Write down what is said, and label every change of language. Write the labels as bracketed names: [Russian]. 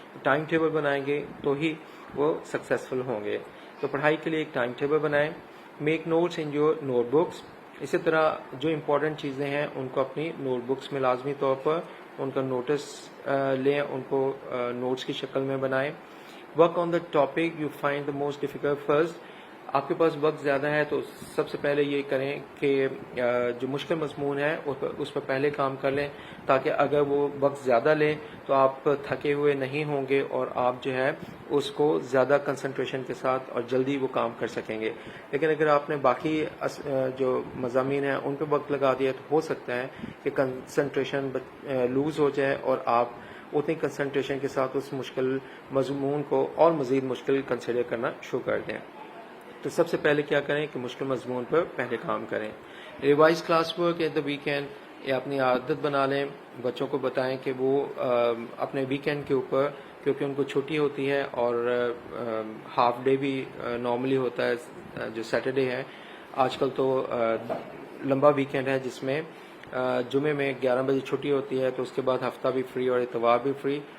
[Urdu] Time table بنائیں گے تو ہی وہ سکسیزفل ہوں گے. تو پڑھائی کے لیے ایک ٹائم ٹیبل بنائیں. [English] Make notes in your note books. [Urdu] اسی طرح جو امپورٹنٹ چیزیں ہیں ان کو اپنی نوٹ بکس میں لازمی طور پر ان کا نوٹس لیں، ان کو نوٹس کی شکل میں بنائیں. [English] Work on the topic you find the most difficult first. [Urdu] آپ کے پاس وقت زیادہ ہے تو سب سے پہلے یہ کریں کہ جو مشکل مضمون ہے اس پر پہلے کام کر لیں، تاکہ اگر وہ وقت زیادہ لیں تو آپ تھکے ہوئے نہیں ہوں گے اور آپ جو ہے اس کو زیادہ کنسنٹریشن کے ساتھ اور جلدی وہ کام کر سکیں گے. لیکن اگر آپ نے باقی جو مضامین ہیں ان پہ وقت لگا دیا تو ہو سکتا ہے کہ کنسنٹریشن لوز ہو جائے اور آپ اتنی کنسنٹریشن کے ساتھ اس مشکل مضمون کو اور مزید مشکل کنسیڈر کرنا شروع کر دیں. تو سب سے پہلے کیا کریں کہ مشکل مضمون پر پہلے کام کریں. [English] Revise class work at the weekend. [Urdu] یا اپنی عادت بنا لیں، بچوں کو بتائیں کہ وہ اپنے ویکینڈ کے اوپر، کیونکہ ان کو چھٹی ہوتی ہے اور ہاف ڈے بھی نارملی ہوتا ہے جو سیٹرڈے ہے. آج کل تو لمبا ویکینڈ ہے جس میں جمعے میں 11 بجے چھٹی ہوتی ہے، تو اس کے بعد ہفتہ بھی فری اور اتوار بھی فری.